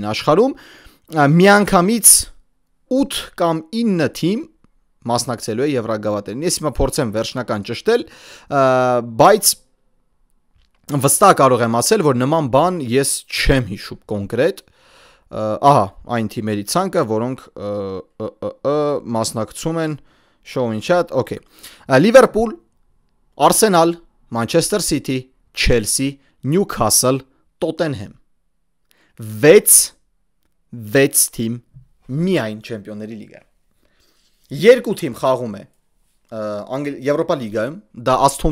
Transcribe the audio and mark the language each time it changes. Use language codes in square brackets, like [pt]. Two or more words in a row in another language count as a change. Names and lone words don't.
[hy] աշխարհում։ Միանգամից 8 կամ 9 թիմ մասնակցելու է եվրագավաթերին։ Ես հիմա փորձեմ վերջնական ճշտել, բայց վստահ կարող եմ ասել, որ նման բան ես չեմ հիշում կոնկրետ։ Ահա, այն թիմերի ցանկը, որոնք մասնակցում են [en] show in chat, [hy] okay։ Լիվերպուլ, Արսենալ, Մանչեսթեր Սիթի, Չելսի, Նյուքասլ, Տոտենհեմ։ 6 թիմ միայն Չեմպիոնների լիգայում։ 2 թիմ խաղում է Եվրոպա լիգայում, դա Ասթոն